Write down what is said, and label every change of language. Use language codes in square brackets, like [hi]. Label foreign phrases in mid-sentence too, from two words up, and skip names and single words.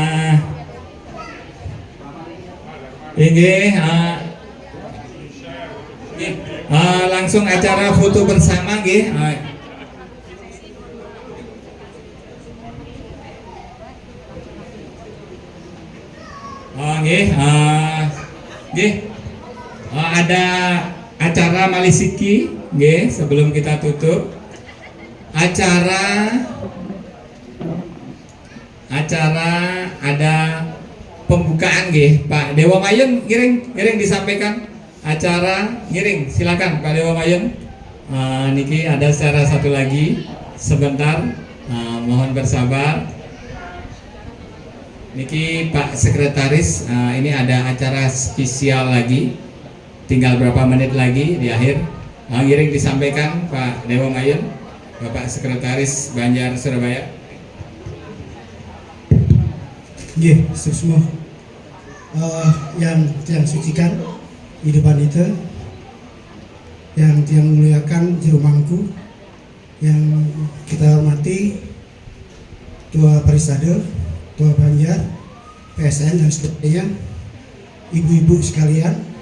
[id] Ini langsung acara foto bersama nggih. Ada acara Malisiki nggih sebelum kita tutup. Acara ada pembukaan nggih. Pak Dewa Mayun ngiring disampaikan acara ngiring, silakan Pak Dewa Mayun. Niki ada secara satu lagi sebentar, mohon bersabar. Niki Pak Sekretaris, ini ada acara spesial lagi, tinggal berapa menit lagi di akhir. Ngiring disampaikan Pak Dewa Mayun, Bapak Sekretaris Banjar Surabaya. Nggih, semua yang sucikan di depan itu, yang muliakan juru mangku, yang kita hormati Ketua Parisade, Ketua Banjar, PSN dan sebagainya, ibu-ibu sekalian,